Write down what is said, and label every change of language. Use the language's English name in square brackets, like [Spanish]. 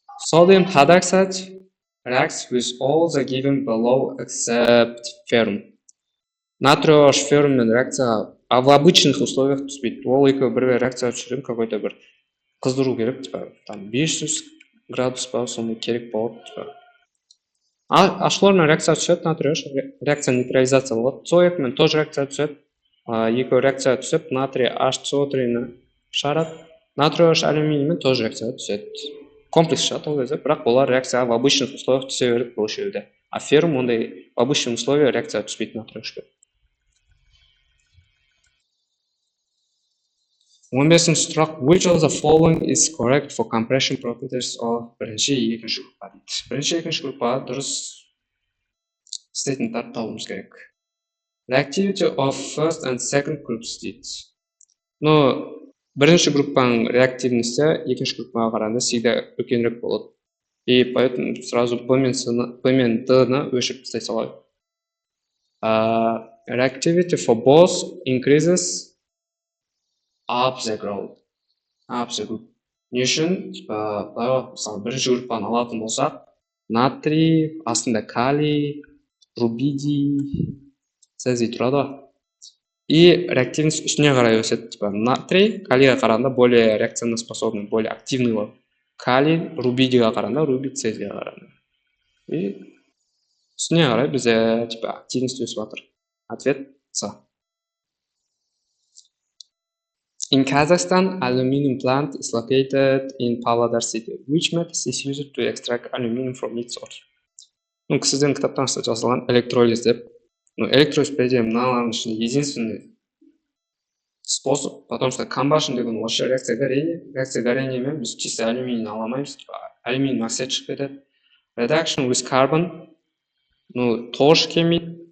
[English] Sodium hydroxide reacts with all the given below except ferrum. [Kazakh] Натрий OH ферруммен реакцияға [Russian] в обычных условиях [Kazakh] түспейді. Ол екеуі бір реакция жүрген [Russian] какой-то [Kazakh] бір қыздыру керек, [Russian] типа там [Kazakh] 500 градус па сондай керек болады, типа. H-хлормен реакция түседі, натрий OH реакция нейтрализация болады. CO2-мен тоже реакция түседі. Екеуі реакция түсіп, натрий HCO3-ні шығарады. Натрий OH алюминиймен тоже реакция түседі. Комплекс шығады ол кезде, бірақ олар реакцияға [Russian] в обычных условиях [Kazakh] түсе береді бұл жерде. А феррум ондай [Russian] в обычных условиях [Kazakh] реакция түспейді натрий OH-ке. 15-ші сұрақ. [English] Which of the following is correct for compression properties of [Kazakh] бірінші екінші группа дейді. Бірінші екінші группа дұрыс стейтменттарды табуымыз керек. [English] Reactivity of first and second groups [Kazakh] дейді. Но бірінші группаның реактивності екінші группаға қарағанда [Russian] всегда [Kazakh] үлкенірек болады. [Russian] И поэтому сразу [Kazakh] P мен D-ны өшіріп тастай салайық. [English] Reactivity for both increases up the group. [Kazakh] Не үшін? Мысалы, бірінші группаны алатын болсақ, натрий, астында калий, рубидий, цезий тұрады. И реактивность үстіне қарай өседі. Натрий калийға қарағанда [Russian] более реакционно способный, более активный [Kazakh] болады. Калий рубидийға қарағанда, рубий цезийға қарағанда. И үстіне қарай бізде активность өсіп жатыр. [Russian] Ответ С. [English] In Kazakhstan, aluminum plant is located in Pavlodar city. Which method is used to extract aluminum from its source? [Kazakh] Сізден кітаптан жазылған электролиз деп. Электролиз пределе мыналардың ішінде [Russian] единственный способ, потому что [Kazakh] combustion деген [Russian] вообще реакция горения. [Kazakh] Реакция горениемен біз чисто алюминийні аламаймыз. Алюминий оксид шығып кетеді. [English] Reduction with carbon, [Kazakh] тоже келмейді.